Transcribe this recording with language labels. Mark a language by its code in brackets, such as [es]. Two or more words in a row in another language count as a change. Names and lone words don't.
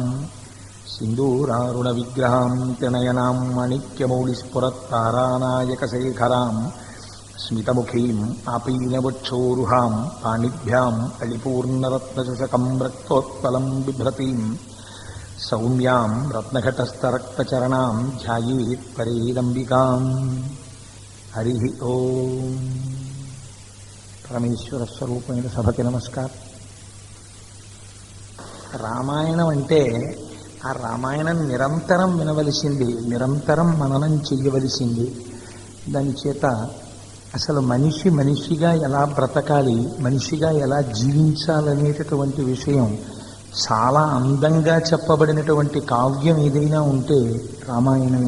[sa] सिन्दूरारुणविग्रहां त्रिनयनां माणिक्यमौलिस्फुरत्तारानायकशेखरां स्मितमुखीम् आपीनवक्षोरुहां पाणिभ्याम् अलिपूर्णरत्नचषकं रक्तोत्पलं बिभ्रतीं सौम्यां रत्नघटस्थरक्तचरणां ध्यायेत् परेदम्बिकाम्। हरिः ओम्। [te] परमेश्वरस्वरूपమైన సభకి నమస్కారం. రామాయణం అంటే ఆ రామాయణం నిరంతరం వినవలసింది, నిరంతరం మననం చెయ్యవలసింది. దాని చేత అసలు మనిషిగా ఎలా బ్రతకాలి, మనిషిగా ఎలా జీవించాలనేటటువంటి విషయం చాలా అందంగా చెప్పబడినటువంటి కావ్యం ఏదైనా ఉంటే రామాయణమే.